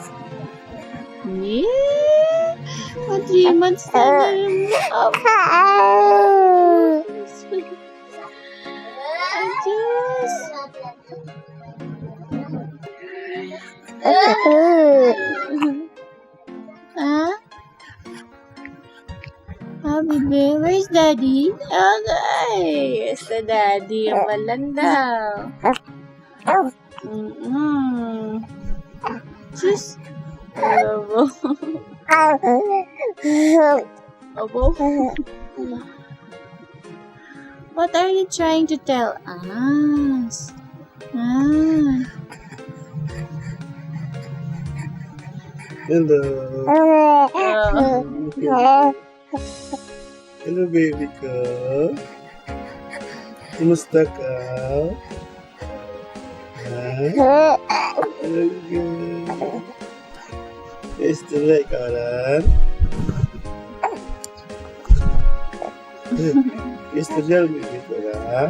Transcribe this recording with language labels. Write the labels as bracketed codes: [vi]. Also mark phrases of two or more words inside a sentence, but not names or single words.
[en] Yeah! [tl] 3 months na [en] Huh? Baby, where's Daddy? Okay, it's the Daddy. [tl] Ang malanda. Sus. Abo. Abo. [en] What are you trying to tell us? Hello. Hello, [tl] baby ko. Kumusta ka? Gusto ba ikaw lang? Gusto dyan, baby ko lang?